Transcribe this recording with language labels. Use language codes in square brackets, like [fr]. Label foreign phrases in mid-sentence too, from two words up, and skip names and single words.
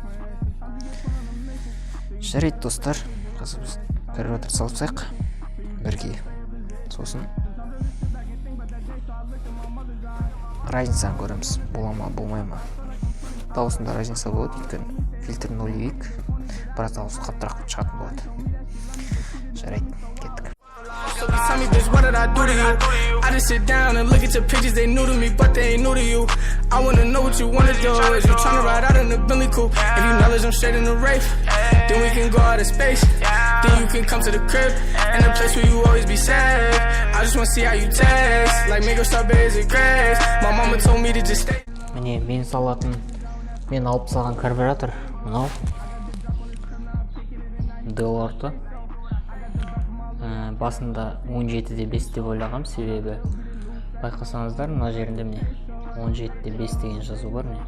[kk] Жарайды достар, қазір біз карбюратор салып тастайық бірге. Сосын разницаны көреміз, бола ма, болмай ма. Дауысында разница болады, өйткені фильтр нулевик, біраз дауысы қаттырақ шығатын болады. Жарайды, кеттік. [en] So tell me, bitch, what did I do to you? I just sit down and look at your pictures, they new to me, but they ain't new to you. I wanna know what you wanna do, is you tryna ride out in the Bentley coupe? If you knowledge I'm straight in the race, then we can go out of space. Then you can come to the crib, and the place where you always be safe. I just wanna see how you taste, like mango strawberries and grapes. My mama told me to just stay. [kk] Міне мен салатын, мен алып салған карбюратор, мынау. Делорты. Басында 17-де 5 деп ойлағам, себебі байқасаңыздар, мына жерінде міне 17-де 5 деген жазу бар міне.